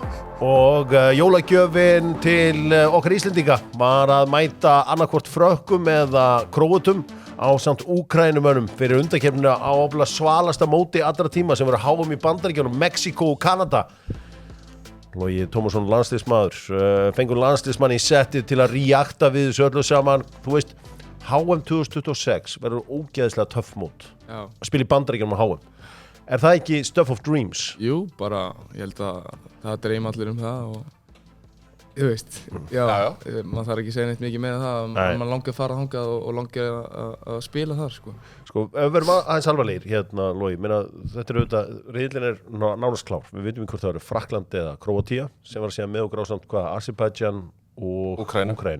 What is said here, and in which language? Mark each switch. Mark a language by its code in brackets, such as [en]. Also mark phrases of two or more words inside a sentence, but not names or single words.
[is] Og jólagjöfin til okkar Íslendinga var að mæta annarkvort Frökkum eða Króatum ásamt Úkrænumönnum fyrir undankeppnina á ofla svalasta móti allra tíma sem voru HM í Bandaríkjunum, Mexíkó og Kanada. Logi Tómasson landsliðsmaður, fengur landsliðsmann í settið til að reakta við þessu öllu saman. Þú veist, HM 2026 verður ógeðslega töff mót Já. að spila í Bandaríkjunum á HM. Er það ekki [en] stuff of dreams? [is] Jú, bara, ég held að það dreym allir það og þú veist, já. Maður þarf ekki að segja neitt mikið meira það maður langar að fara þangað og langar að spila þar sko, ef við verum aðeins alvarlegir hérna, Logi, þetta er auðvitað, riðillinn er nánast klár, við vitum hvort það eru Frakkland eða Króatía, sem var að segja með okkur ásamt Azerbaijan og Úkraínu.